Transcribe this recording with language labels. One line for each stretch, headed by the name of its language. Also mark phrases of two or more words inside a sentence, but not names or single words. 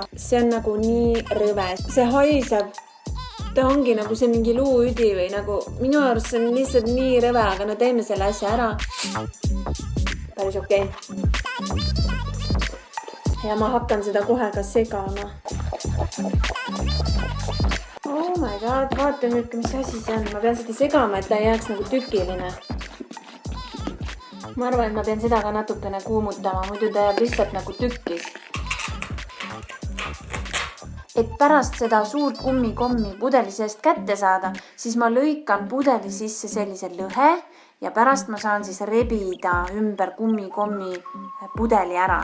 Estonian: See on nagu nii rõve. See haiseb. Ta ongi nagu see mingi luuüdi või nagu minu arust see on lihtsalt nii rõve, aga no teeme selle asja ära. Päris okei. Ja ma hakkan seda kohe ka segama.
English: Oh my god,
Estonian: vaata nüüd, mis asi see on. Ma pean seda segama, et ta ei jääks nagu tükiline. Ma arvan, et ma pean seda ka natukene kuumutama, muidu ta jääb lihtsalt nagu tükkis. Et pärast seda suurt kummikommi pudeli seest kätte saada, siis ma lõikan pudeli sisse sellise lõhe ja pärast ma saan siis rebida ümber kummikommi pudeli ära.